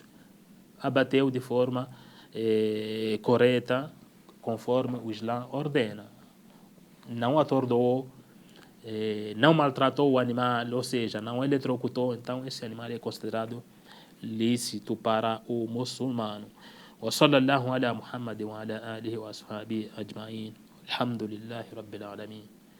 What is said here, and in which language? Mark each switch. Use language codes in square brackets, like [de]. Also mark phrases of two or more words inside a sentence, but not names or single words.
[pt] Abateu de forma correta, conforme o Islã ordena. Não atordoou, não maltratou o animal, ou seja, não eletrocutou, então esse animal é considerado lícito para o muçulmano. [ar] وصلى الله على محمد وعلى آله وأصحابه أجمعين الحمد لله رب العالمين